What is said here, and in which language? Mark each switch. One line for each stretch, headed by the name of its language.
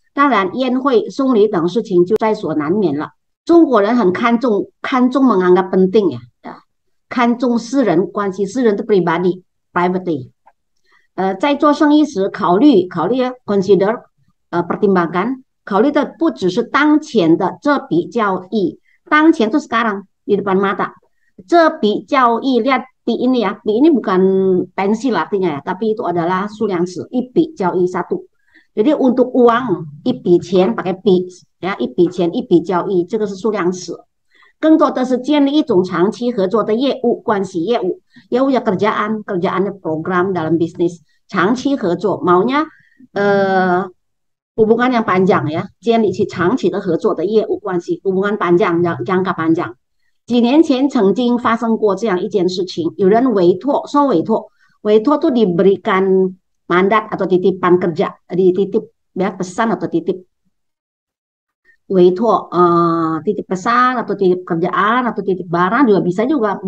Chinese: 当然，宴会、送礼等事情就在所难免了。中国人很看重
Indonesian: menganggap penting ya,
Chinese: 看重私人关系，私人的 pribadi, privacy。在做生意时考虑 consider, pertimbangkan, 考虑的不只是当前的这笔交易，当前
Indonesian: itu sekarang di depan mata。
Chinese: 这笔交易
Indonesian: lihat pi ini ya, pi ini bukan pensil artinya ya, tapi itu adalah
Chinese: 数量词，一笔交易
Indonesian: satu。 jadi untuk uang
Chinese: 一笔钱
Indonesian: pakai pi ya,
Chinese: 一笔钱一笔交易，这个是数量词。更多的是建立一种长期合作的业务关系。
Indonesian: 业务ya kerjaan的 program dalam bisnis，
Chinese: 长期合作
Indonesian: maunya hubungan yang panjang ya，
Chinese: 建立起长期的合作的业务关系
Indonesian: hubungan panjang jangka panjang。
Chinese: 几年前曾经发生过这样一件事情，有人受委托
Indonesian: itu diberikan mandat atau titipan kerja, dititip ya, pesan atau titip委托, titip pesan atau titip kerjaan atau titip barang juga bisa juga.